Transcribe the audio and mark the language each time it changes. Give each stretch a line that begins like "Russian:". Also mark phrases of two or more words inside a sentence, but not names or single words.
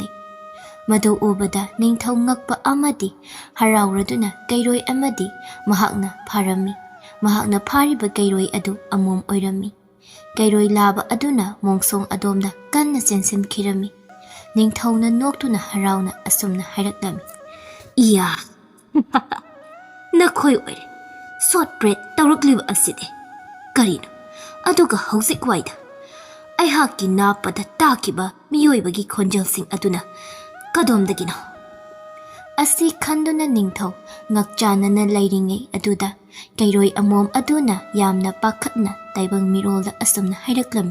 Manipuri: Madu ubada ningthau ngakpa amadi harawraduna kairoi amadi mahakna pharami. Mahakna phariba kairoi adu amom oirami. Kairoi laba aduna mongsong adomda kanna chensinkhirami. Ningthauna noktuna harawna asumna hairaklami. Iya nakhoi oire
English: short bread
Manipuri: tawrakliba aside karino aduga hausik waida aihaki napada takiba miyoibagi khonjelsing aduna kadomdagino. Asi khanduna ningthau ngakchanana leiringai aduda kairoi amom aduna yamna pakhatna taibang mirolda asumna hairaklami.